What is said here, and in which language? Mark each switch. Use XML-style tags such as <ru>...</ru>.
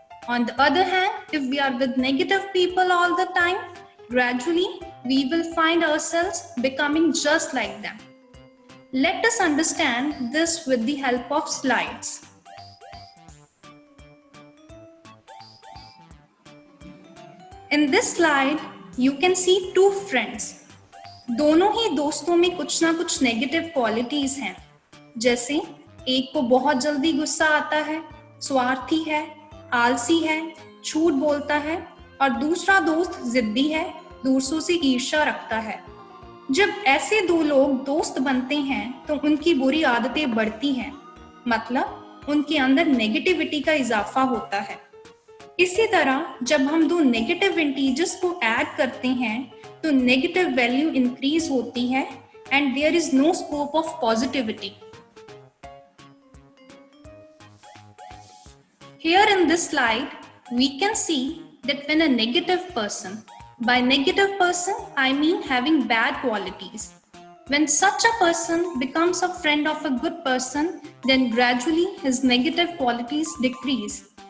<en>On the other hand, if we are with negative people all the time, gradually we will find ourselves becoming just like them. Let us understand this with the help of slides. In this slide, you can see two friends.</en> <hi>दोनों ही दोस्तों में कुछ ना कुछ negative qualities हैं. जैसे एक को बहुत जल्दी गुस्सा आता है, स्वार्थी है, आलसी है, झूठ बोलता है, और दूसरा दोस्त जिद्दी है, दूसरों से ईर्ष्या रखता है. जब ऐसे दो लोग दोस्त बनते हैं तो उनकी बुरी आदतें बढ़ती हैं, मतलब उनके अंदर नेगेटिविटी का इजाफा होता है. इसी तरह जब हम दो नेगेटिव इंटीजर्स को ऐड करते हैं तो नेगेटिव वैल्यू इंक्रीज होती है</hi> <en>And there is no scope of positivity. Here in this slide, we can see that when a negative person, by negative person I mean having bad qualities, when such a person becomes a friend of a good person, then gradually his negative qualities decrease.</en>